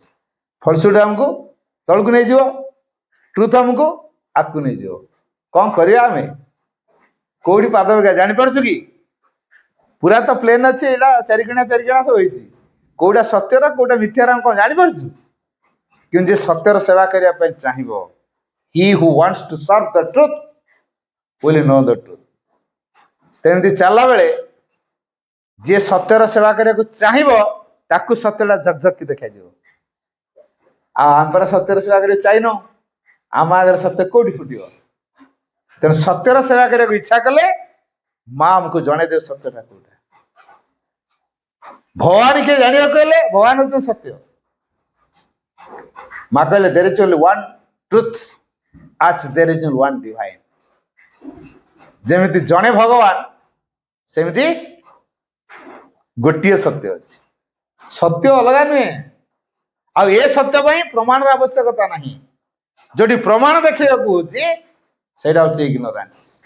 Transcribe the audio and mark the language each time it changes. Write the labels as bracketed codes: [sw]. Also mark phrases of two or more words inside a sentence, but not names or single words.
[or] ଫଲସୁଟ ଆମକୁ ତଳକୁ ନେଇଯିବ, ଟ୍ରୁଥ ଆମକୁ ଆଗକୁ ନେଇଯିବ। କଣ କରିବା ଆମେ? କୋଉଠି ପାଦ ପକେଇବା ଜାଣିପାରୁଛୁ କି? ପୁରା ତ ପ୍ଲେନ ଅଛି, ଏଇଟା ଚାରିକଣା ସବୁ ହେଇଛି। କୋଉଟା ସତ୍ୟର କୋଉଟା ମିଥ୍ୟାର ଆମେ କଣ ଜାଣିପାରୁଛୁ? କିନ୍ତୁ ଯେ ସତ୍ୟର ସେବା କରିବା ପାଇଁ ଚାହିଁବ, [en] he who wants to serve the truth will know the truth। [or] ତେମିତି ଚାଲିଲା ବେଳେ ଯିଏ ସତ୍ୟର ସେବା କରିବାକୁ ଚାହିଁବ, ତାକୁ ସତ୍ୟଟା ଝକଝକି ଦେଖାଯିବ। ଆଉ ଆମେ ପରା ସତ୍ୟର ସେବା କରିବାକୁ ଚାହିଁନୁ, ଆମ ଆଗରେ ସତ୍ୟ କୋଉଠି ଫୁଟିବ? ତେଣୁ ସତ୍ୟର ସେବା କରିବାକୁ ଇଚ୍ଛା କଲେ ମା ଆମକୁ ଜଣେଇଦେବ ସତ୍ୟଟା କୋଉଟା। ଭଗବାନ କିଏ ଜାଣିବାକୁ ହେଲେ, ଭଗବାନ ହଉଛନ୍ତି ସତ୍ୟ। ମା କହିଲେ [en] there is only one truth as there is only one divine। [or] ଯେମିତି ଜଣେ ଭଗବାନ, ସେମିତି ଗୋଟିଏ ସତ୍ୟ ଅଛି। ସତ୍ୟ ଅଲଗା ନୁହେଁ। ଆଉ ଏ ସତ୍ୟ ପାଇଁ ପ୍ରମାଣର ଆବଶ୍ୟକତା ନାହିଁ। ଯୋଉଠି ପ୍ରମାଣ ଦେଖେଇବାକୁ ହଉଛି, ସେଇଟା ହଉଛି ଇଗ୍ନୋରାନ୍ସ।